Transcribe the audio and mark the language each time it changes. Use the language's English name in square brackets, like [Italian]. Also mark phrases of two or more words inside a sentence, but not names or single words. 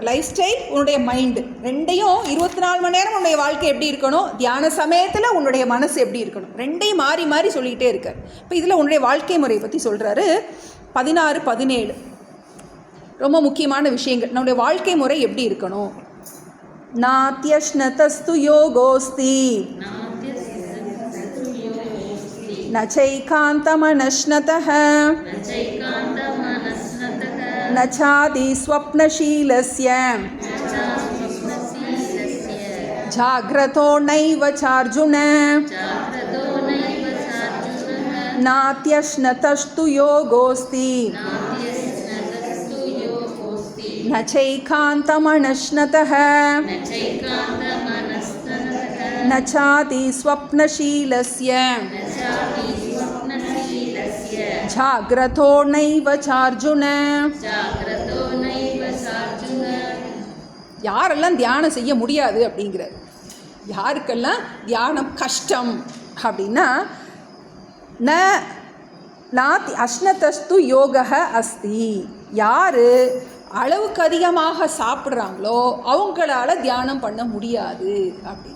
[English] life style, [Tamil] உன்னுடைய மைண்டு, 2ஐயும் 24 மணி நேரம் உன்னுடைய வாழ்க்கை எப்படி இருக்கணும், தியான சமயத்தில் உன்னுடைய மனசு எப்படி இருக்கணும், 2ஐயும் மாறி மாறி சொல்லிக்கிட்டே இருக்கார். இப்போ இதில் உன்னுடைய வாழ்க்கை முறையை பற்றி சொல்கிறாரு. 16, 17 ரொம்ப முக்கியமான விஷயங்கள். நம்முடைய வாழ்க்கை முறை எப்படி இருக்கணும். [Sanskrit] नात्यश्नतस्तु योगोऽस्ति न चैकान्तमनश्नतः न चादि स्वप्नशीलस्य जाग्रतो नैव चार्जुन नात्यश्नतस्तु योगोऽस्ति न चैकान्तमनश्नतः न चादि स्वप्नशीलस्य जाग्रतो नैव चार्जुन. [Tamil] யாரெல்லாம் தியானம் செய்ய முடியாது அப்படிங்கிறார், யாருக்கெல்லாம் தியானம் கஷ்டம் அப்படின்னா, [Sanskrit] नाति अश्नतस्तु योग अस्ति, [Tamil] யார் அளவுக்கு அதிகமாக சாப்பிட்றாங்களோ அவங்களால தியானம் பண்ண முடியாது அப்படின்னு.